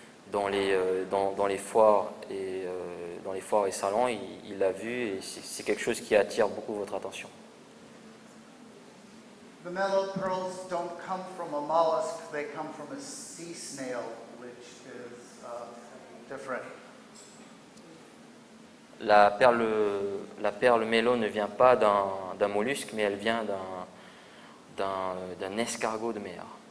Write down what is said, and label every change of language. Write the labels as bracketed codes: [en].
[fr] dans les foires et salons, il l'a vu et c'est quelque chose qui attire beaucoup votre attention. [en] The mellow pearls don't come from a mollusk, they come from a sea snail, which is different. [fr] La perle mélo ne vient pas d'un mollusque, mais elle vient d'un escargot de mer.